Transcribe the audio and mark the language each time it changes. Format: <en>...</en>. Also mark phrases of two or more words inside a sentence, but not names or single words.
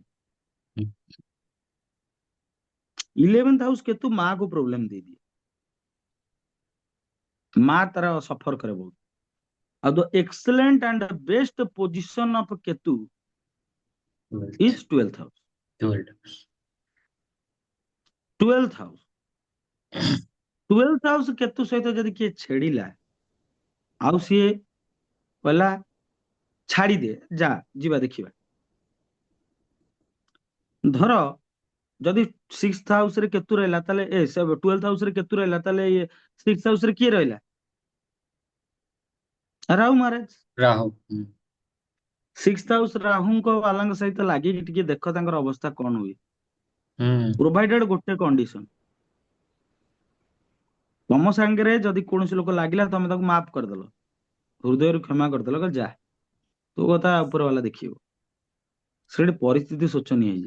<or>हम्म। 11th ହାଉସ କେତୁ ମା କୁ ପ୍ରୋବ୍ଲେମ ଦେଇଦିଏ, ମା ତାର ସଫର କରେ ବହୁତ।</or> <en>ଆଉ the excellent and best position of କେତୁ</en> <or>ट्वेल्थ।</or> <en>is 12th house.</en> <or>ट्वेल्थ। 12th ହାଉସ, 12th ହାଉସ କେତୁ ସହିତ ଯଦି କିଏ ଛେଡିଲା, ଆଉ ସିଏ କହିଲା ଛାଡିଦେ, ଯା ଯିବା ଦେଖିବା। ଧର ଯଦି 6th ହାଉସ ରେ କେତୁ ରହିଲା, ତାହେଲେ 12th ହାଉସ ରେ କେତୁ ରହିଲା, ତାହେଲେ 6th ହାଉସ ରେ କିଏ ରହିଲା? ରାହୁ ମହାରାଜ। राहु। 6th ହାଉସ ରାହୁଙ୍କ ବାଲାଙ୍କ ସହିତ ଲାଗିକି ଟିକେ ଦେଖ ତାଙ୍କର ଅବସ୍ଥା କଣ ହୁଏ। हम्म। ପ୍ରୋଭାଇଡେଡ ଗୋଟେ କଣ୍ଡିସନ, ତମ ସାଙ୍ଗରେ ଯଦି କୌଣସି ଲୋକ ଲାଗିଲା, ତମେ ତାକୁ ମାଫ କରିଦେଲ, ହୃଦୟରୁ କ୍ଷମା କରିଦେଲ, କହିଲ ଯା ତୋ କଥା ଉପର ବାଲା ଦେଖିବ, ସେଠି ପରିସ୍ଥିତି ଶୋଚନୀୟ ହେଇଯାଏ।</or>